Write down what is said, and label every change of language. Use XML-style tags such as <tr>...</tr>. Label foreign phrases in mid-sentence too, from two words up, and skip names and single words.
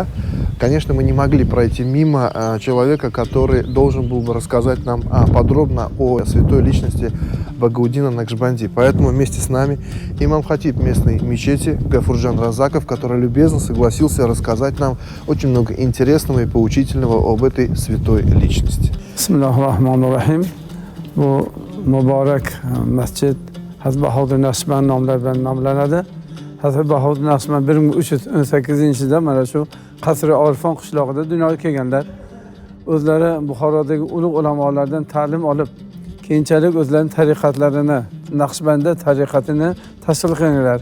<ru>Конечно, мы не могли пройти мимо человека, который должен был бы рассказать нам подробно о святой личности Багаудина Накшбанди. Поэтому вместе с нами имам хатиб местной мечети Гафурджан Разаков, который любезно согласился рассказать нам очень много интересного и поучительного об этой святой личности.</ru> <uz>Bismillahirrahmanirrahim. Bu mübarek mescid Hazreti Bahodir Nakshband nomlanadi. Hazreti Bahodir Nakshband 1318-yilda mana shu Qasri Orfon qishlog'ida dunyoga kelganlar. O'zlari Buxorodagi ulug' ulamolardan ta'lim olib, keyinchalik o'zlarining tariqatlarini, Naqshbandi tariqatini tashkil qilganlar.</uz>